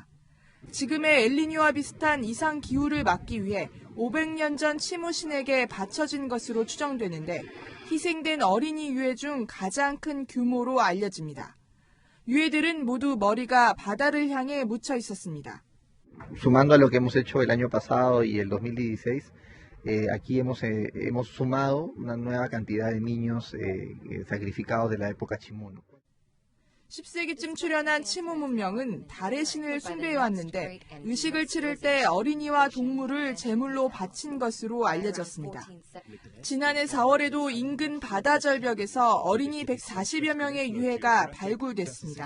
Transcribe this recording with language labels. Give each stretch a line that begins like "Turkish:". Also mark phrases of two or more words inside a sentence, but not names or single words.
Korean: 지금의 엘니뇨와 비슷한 이상 기후를 막기 위해 500년 전 치무신에게 바쳐진 것으로 추정되는데 희생된 어린이 유해 중 가장 큰 규모로 알려집니다. 유해들은 모두 머리가 바다를 향해 묻혀 있었습니다.
Spanish: Sumando a lo que hemos hecho el año pasado y el 2016, aquí hemos sumado una nueva cantidad de niños sacrificados de la época Chimun.
Korean: 10세기쯤 출현한 치무 문명은 달의 신을 숭배해왔는데 의식을 치를 때 어린이와 동물을 제물로 바친 것으로 알려졌습니다. 지난해 4월에도 인근 바다 절벽에서 어린이 140여 명의 유해가 발굴됐습니다.